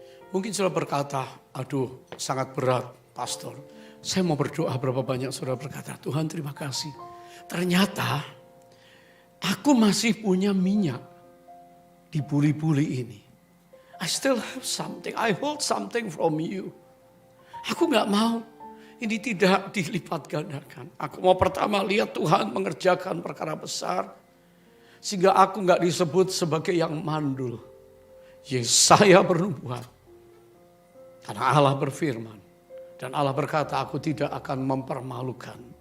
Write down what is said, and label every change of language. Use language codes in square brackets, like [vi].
[id] Mungkin saudara berkata, aduh sangat berat pastor. Saya mau berdoa, berapa banyak saudara berkata, Tuhan terima kasih. Ternyata aku masih punya minyak di buli-buli ini. [en] I still have something, I hold something from you. [id] Aku gak mau ini tidak dilipat gandakan. Aku mau pertama lihat Tuhan mengerjakan perkara besar. Sehingga aku gak disebut sebagai yang mandul. Yesaya bernubuat. Karena Allah berfirman. Dan Allah berkata, aku tidak akan mempermalukan.